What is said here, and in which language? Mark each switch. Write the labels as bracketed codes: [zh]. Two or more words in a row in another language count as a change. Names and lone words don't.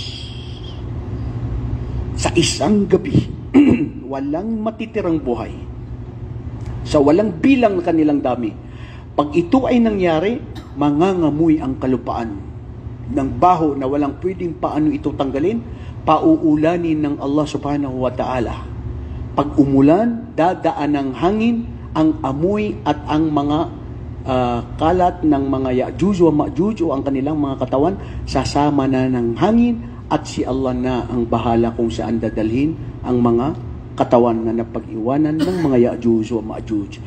[tl] Sa isang gabi, walang matitirang buhay. Sa walang bilang na kanilang dami. Pag ito ay nangyari, mangangamoy ang kalupaan ng baho na walang pwedeng paano ito tanggalin, pauulanin ng Allah [ar] سبحانه وتعالى. [tl] Pag umulan, dadaan ng hangin, ang amoy at ang mga kalat ng mga Ya'juj wa Ma'juj o ang kanilang mga katawan, sasama na ng hangin at si Allah na ang bahala kung saan dadalhin ang mga katawan na napag-iwanan ng mga Ya'juj wa Ma'juj.